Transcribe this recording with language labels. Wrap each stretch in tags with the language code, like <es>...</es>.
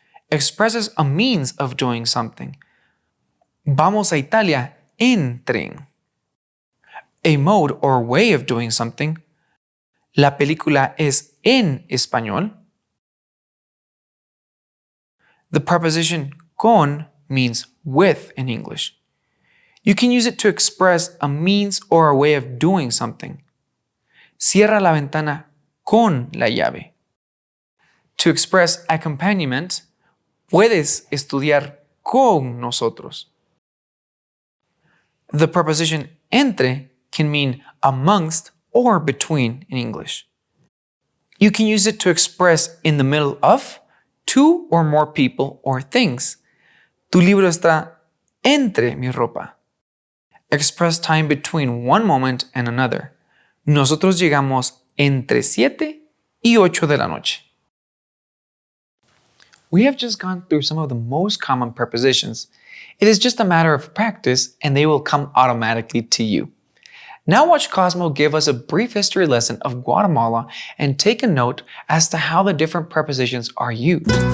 <en>Expresses a means of doing something.</en> <es>Vamos a Italia en tren.</es> <en>A mode or way of doing something.</en> <es>La película es en español.</es> <en>The preposition con means with in English. You can use it to express a means or a way of doing something.</en> <es>Cierra la ventana con la llave.</es> <en>To express accompaniment,</en> <es>puedes estudiar con nosotros.</es> <en>The preposition entre can mean amongst or between in English. You can use it to express in the middle of 2 or more people or things.</en> <es>Tu libro está entre mi ropa.</es> <en>Express time between one moment and another.</en> <es>Nosotros llegamos entre 7 y 8 de la noche.</es> <en>We have just gone through some of the most common prepositions. It is just a matter of practice and they will come automatically to you. Now watch Cosmo give us a brief history lesson of Guatemala and take a note as to how the different prepositions are used.</en>